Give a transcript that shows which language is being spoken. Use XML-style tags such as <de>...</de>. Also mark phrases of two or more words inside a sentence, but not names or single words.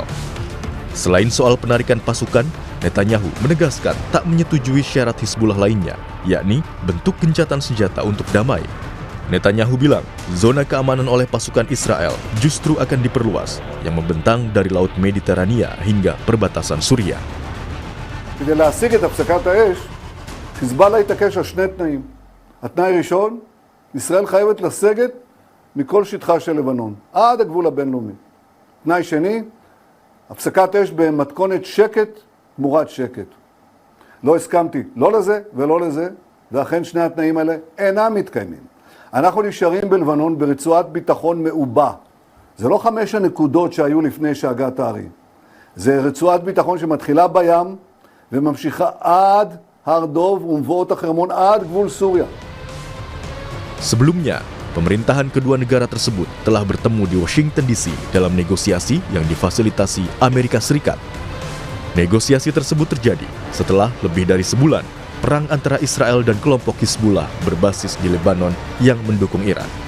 <id>Selain soal penarikan pasukan, Netanyahu menegaskan tak menyetujui syarat Hizbullah lainnya, yakni bentuk gencatan senjata untuk damai. Netanyahu bilang, zona keamanan oleh pasukan Israel justru akan diperluas, yang membentang dari Laut Mediterania hingga perbatasan Suriah.</id> <he>כדי להשיג את הפסקת האש, חיזבאללה התעקש על שני תנאים. התנאי הראשון, ישראל חייבת לסגת מכל שטחה של לבנון, עד הגבול הבינלאומי. תנאי שני, הפסקת אש במתכונת שקט תמורת שקט. לא הסכמתי לא לזה ולא לזה, ואכן שני התנאים האלה אינם מתקיימים. אנחנו נשארים בלבנון ברצועת ביטחון מעובה. זה לא 5 הנקודות שהיו לפני שהגעת הערים. זה רצועת ביטחון שמתחילה בים, וממשיכה עד הר דוב ומבואות החרמון עד גבול סוריה.</he> <id>Sebelumnya, pemerintahan kedua negara tersebut telah bertemu di Washington DC dalam negosiasi yang difasilitasi Amerika Serikat. Negosiasi tersebut terjadi setelah lebih dari sebulan perang antara Israel dan kelompok Hizbullah berbasis di Lebanon yang mendukung Iran.</id>